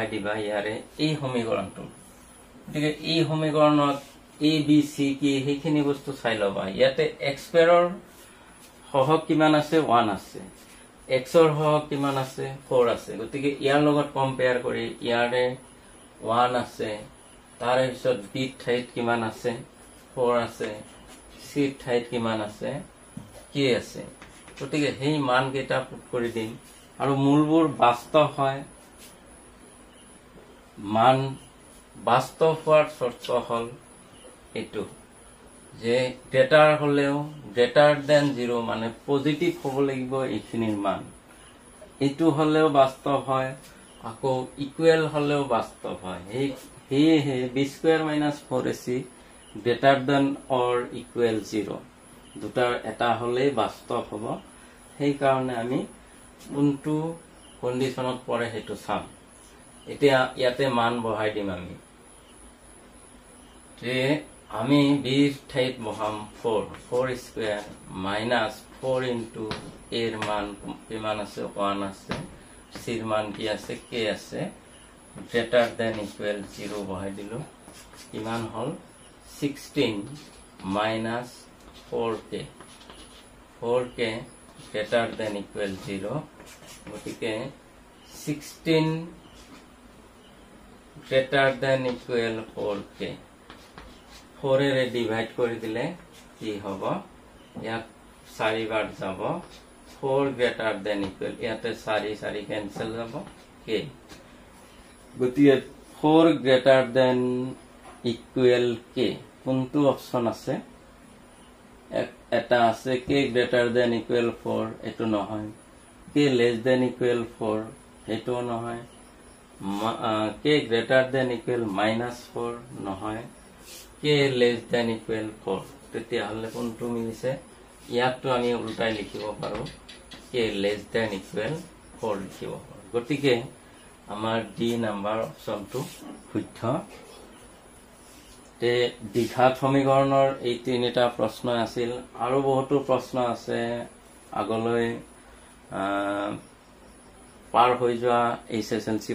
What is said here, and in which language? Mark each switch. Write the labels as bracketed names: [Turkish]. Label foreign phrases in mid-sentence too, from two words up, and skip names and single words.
[Assamese] দিবা ইয়াৰে এই সমীকৰণটো গতিকে এই সমীকৰণত a b c কি হেখিনি বস্তু চাই লবা ইয়াতে x² ৰ সহগ কিমান আছে 1 আছে x ৰ সহগ কিমান আছে 4 আছে গতিকে ইয়াৰ লগত কম্পেয়াৰ কৰি ইয়াৰে 1 আছে তাৰে পিছত b ঠাইত কিমান আছে 4 আছে c ঠাইত কিমান আছে k আছে গতিকে হেই মান কেটা পুট কৰি দিম আৰু মূলবোৰ বাস্তৱ হয় মান বাস্তৱ হোৱাৰ শৰ্ত হল এটো যে [English] greater than [Assamese] 0 মানে পজিটিভ হ'ব লাগিব এইখিনিৰ মান এটো হলেও বাস্তৱ হয় আকৌ ইকুৱেল হলেও বাস্তৱ হয় হেহে [English] b square minus 4ac greater than or equal 0 [Assamese] দুটাৰ এটা হলে বাস্তৱ হ'ব সেই কাৰণে আমি কোনটো কন্ডিশনত পৰে হেতু চাম এতিয়া ইয়াতে মান বহাই দিম আমি b ঠাইত বহাম [English] 4 square minus 4 into a [Assamese] ৰ মান কিমান আছে 1 আছে c ৰ মান কি আছে k আছে [English] greater than equal 0 [Assamese] বহাই দিলো কিমান হল [English] 16 minus 4k 4k greater than equal 0 [Assamese] গতিকে 16 [English] greater than equal 4k [Assamese] 4 এৰে ডিভাইড কৰি দিলে কি হ'ব ইয়াক 4 বাৰ যাব [English] 4 greater than equal [Assamese] ইয়াতে 4 cancel যাব k গতিকে [English] 4 greater than equal k [Assamese] কোনটো অপচন আছে এটা আছে [English] k greater than equal 4 [Assamese] এটো নহয় [English] k less than equal 4 [Assamese] এটো নহয় [English] k greater than equal -4 [Assamese] নহয় [English] k less than equal 4 [Assamese] তেতিয়া হলে কোনটো মিলিছে ইয়াকটো আমি উল্টাই লিখিব পাৰো [English] k less than equal 4 [Assamese] লিখিব পাৰো গতিকে আমাৰ [English] D number [Assamese] অপচনটো শুদ্ধ তে দ্বিঘাত সমীকৰণৰ এই তিনিটা প্ৰশ্ন আছিল আৰু বহুতো প্ৰশ্ন আছে আগলৈ পাৰ হৈ যোৱা এইচএসএলসি